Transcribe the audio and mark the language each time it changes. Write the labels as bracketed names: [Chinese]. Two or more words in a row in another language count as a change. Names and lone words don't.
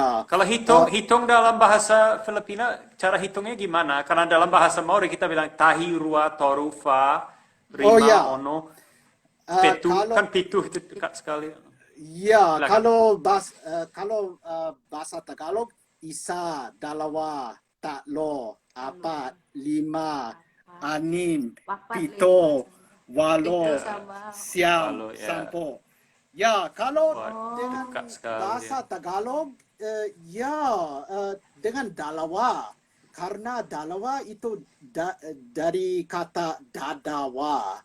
[Indonesian] Kalau hitung dalam bahasa Filipina, cara hitungnya gimana? Karena dalam bahasa Maori kita bilang [Māori] tahi, rua, toru, fa, rima, [Indonesian] Oh, ya. [Māori] ono. Petu, [Indonesian] kalau kan pitu itu dekat sekali. ya Silakan. kalau bahasa Tagalog [Filipino] isa, dalawa, tatlo, apat, lima, anim, Papat, pito, [Indonesian] lima, itu [Filipino] walo, [Indonesian] sama. [Filipino] siam, [Indonesian] Kalau ya, sampo. Ya, kalau wah, dengan dekat sekali. bahasa Tagalog, dengan dalawa. Karena dalawa itu dari kata dadawa.